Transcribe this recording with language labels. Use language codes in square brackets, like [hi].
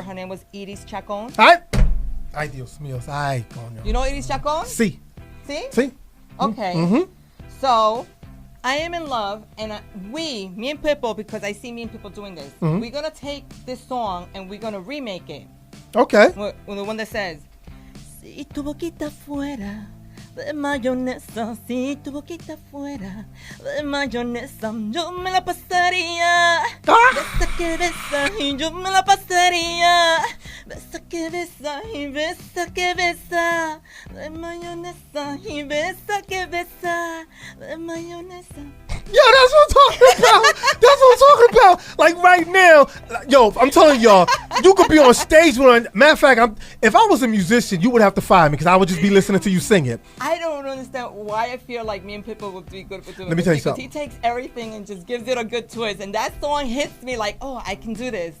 [en] Her name was Iris Chacon. [es] Ay, Dios mío. Ay, coño. [en] You know Iris Chacon? [es] Sí. [en] See? [es] Sí. [en] Okay. So, I am in love, and me and Pitbull, because I see me and Pitbull doing this, we're going to take this song and we're going to remake it. Okay. The one that says, [es] Si tu boquita fuera de mayonesa, si tu boquita fuera de mayonesa, yo me la pasaría. Besa que besa y yo me la pasaría. Besa que besa y besa que besa de mayonesa y besa que besa de mayonesa. [en] Yeah, that's what I'm talking about. That's what I'm talking about. Like right now, yo, I'm telling y'all, you could be on stage with. Matter of fact, if I was a musician, you would have to fire me because I would just be listening to you sing it. I don't understand why I feel like me and Pitbull would be good for doing. Let me tell you something. He takes everything and just gives it a good twist, and that song hits me like, oh, I can do this.